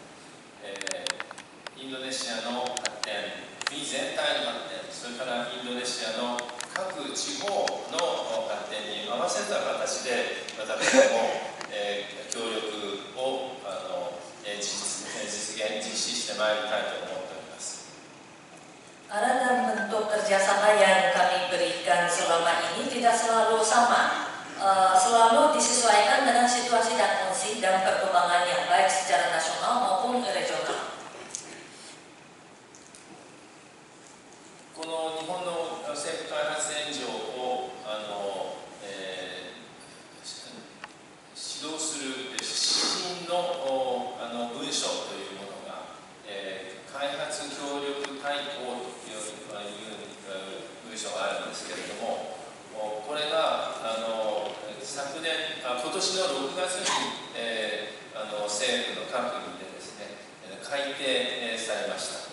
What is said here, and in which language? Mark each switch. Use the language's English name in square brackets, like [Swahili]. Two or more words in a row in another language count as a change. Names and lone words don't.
[Japanese] インドネシアの発展、国全体の発展、それからインドネシアの各地方の発展に合わせた形で私ども、協力を実施してまいりたいと思っております。 [Indonesian] Arah dan bentuk kerjasama yang kami berikan selama ini tidak selalu sama selalu disesuaikan dengan situasi dan kondisi dan perkembangannya, baik secara nasional maupun regional. [Japanese] この日本の政府開発援助を指導する指針の文書というものが、開発協力大綱という文書があるんですけれども、これが昨年、今年の6月に、政府の閣議でですね、改定されました。